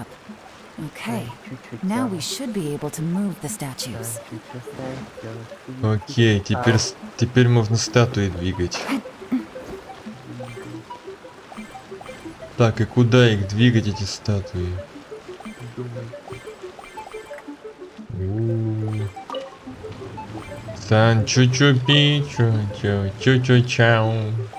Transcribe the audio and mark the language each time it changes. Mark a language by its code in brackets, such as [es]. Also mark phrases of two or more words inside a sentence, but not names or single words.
[en] Okay, now we should be able to move the statues. [ru] Окей, теперь можно статуи двигать. Так, и куда их двигать, эти статуи? Сан чу-чу-пи, чу-чу-чу-чу-чау.